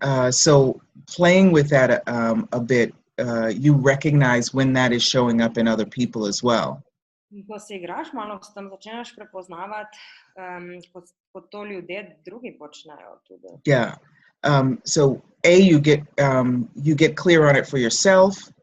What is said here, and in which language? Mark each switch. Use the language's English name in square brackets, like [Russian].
[English] So playing with that a bit, you recognize when that is showing up in other people as well. [Slovenian] Ko se igraš malo s tem, začneš prepoznavati, kot to ljudje drugi počnejo tudi. [English] Yeah. So you get clear on it for yourself.